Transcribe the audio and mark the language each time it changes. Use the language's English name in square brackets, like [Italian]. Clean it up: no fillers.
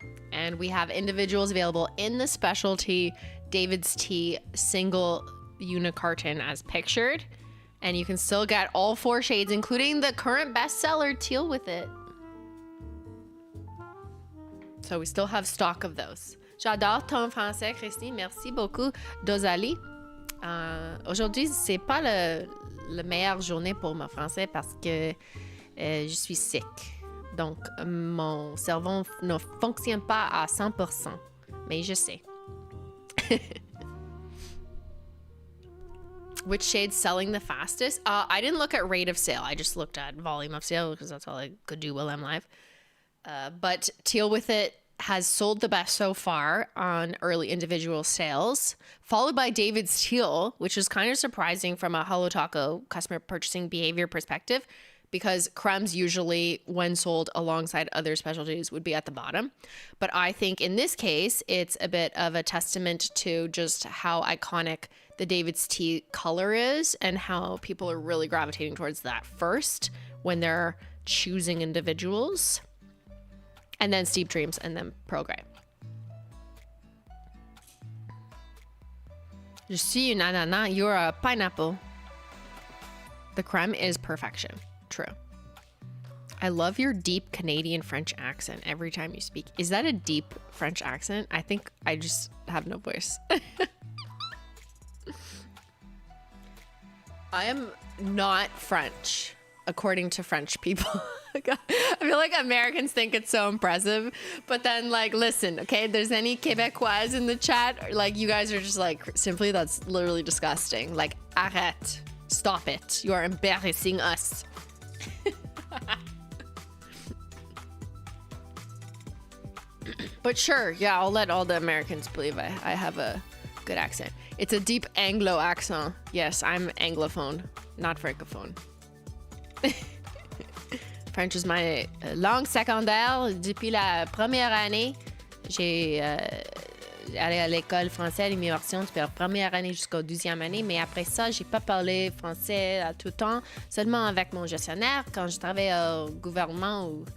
[English] And we have individuals available in the specialty DAVIDsTEA single unit carton as pictured. And you can still get all 4 shades, including the current bestseller teal with it. So we still have stock of those. [French] J'adore ton français, Christy. Merci beaucoup, Dosali. Aujourd'hui, c'est pas la meilleure journée pour mon français parce que je suis [English] sick. [French] Donc, mon cerveau ne fonctionne pas à 100%. Mais je sais. [English] Which shade's selling the fastest? I didn't look at rate of sale. I just looked at volume of sale because that's all I could do while I'm live. But teal with it has sold the best so far on early individual sales, followed by DAVIDsTEA, which is kind of surprising from a Holo Taco customer purchasing behavior perspective, because crumbs usually, when sold alongside other specialties, would be at the bottom. But I think in this case, it's a bit of a testament to just how iconic the DAVIDsTEA color is and how people are really gravitating towards that first when they're choosing individuals. And then Steep Dreams and then Pearl Grey. [French] Je suis une ananas, [English] you're a pineapple. The creme is perfection. True. I love your deep Canadian French accent every time you speak. Is that a deep French accent? I think I just have no voice. I am not French, according to French people. I feel like Americans think it's so impressive, but then like, listen, okay, if there's any Québécois in the chat, like you guys are just like, simply that's literally disgusting. Like, [French] arrête, [English] stop it. You are embarrassing us. But sure, yeah, I'll let all the Americans believe I have a good accent. It's a deep Anglo accent. Yes, I'm Anglophone, not Francophone. French is my [French] langue secondaire. Depuis la première année, j'ai allé à l'école française, l'immersion depuis la première année jusqu'au 12e année. Mais après ça, j'ai pas parlé français à tout le temps, seulement avec mon gestionnaire quand je travaillais au gouvernement.